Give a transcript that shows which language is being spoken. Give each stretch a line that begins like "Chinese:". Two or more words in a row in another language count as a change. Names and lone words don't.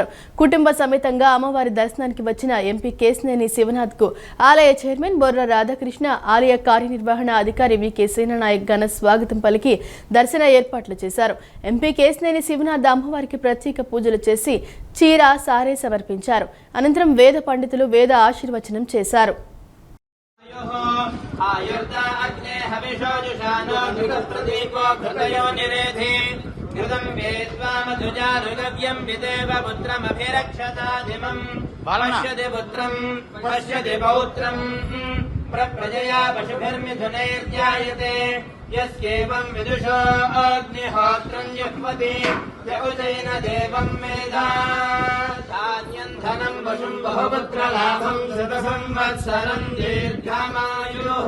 Telugu: కుటుంబ సమేతంగా అమ్మవారి దర్శనానికి వచ్చిన ఎంపీ కేశినేని శివనాథ్కు ఆలయ చైర్మన్ బొర్ర రాధాకృష్ణ, ఆలయ కార్యనిర్వహణ అధికారి వికే సేనానాయక్ ఘన స్వాగతం పలికి దర్శన ఏర్పాట్లు చేశారు. ఎంపీ కేశినేని శివనాథ్ అమ్మవారికి ప్రత్యేక పూజలు చేసి చీర, సారే సమర్పించారు. అనంతరం వేద పండితులు వేద ఆశీర్వచనం చేశారు.
Sanskrit: आयुर्दा अग्ने हविषो जुषानो घृतप्रदीपो घृतयो निरेधे घृतं वेद्वामधुजानुगव्यं विदेव पुत्रमभिरक्षतादिमम् पश्यति पुत्रम् पश्यति पौत्रम् प्रजया पशुभिर्मिथुनैर्जायते यस्येवं विदुषो अग्निहोत्रं जुह्वति य उजैन देवं मेधा धान्यं धनं पशुं बहुपुत्रलाभं शतसंवत्सरं दीर्घमायुः।